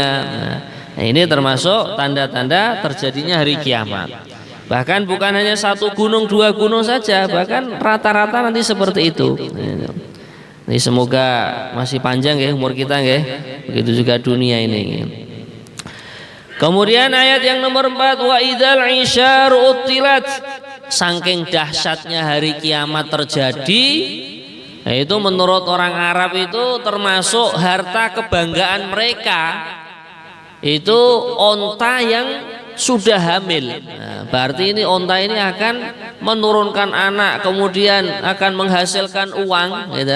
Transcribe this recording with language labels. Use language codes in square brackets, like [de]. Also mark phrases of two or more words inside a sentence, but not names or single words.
[id] Nah, ini termasuk tanda-tanda terjadinya hari kiamat. Bahkan bukan hanya satu gunung, dua gunung saja, bahkan rata-rata nanti seperti itu. Ini semoga masih panjang ya umur kita ya. Begitu juga dunia ini. Kemudian ayat yang nomor 4, [ar] وإذا العشار عطلت. [id] Saking dahsyatnya hari kiamat terjadi, itu menurut orang Arab itu termasuk harta kebanggaan mereka. Itu onta yang sudah hamil. Nah, berarti ini onta ini akan menurunkan anak, kemudian akan menghasilkan uang, gitu.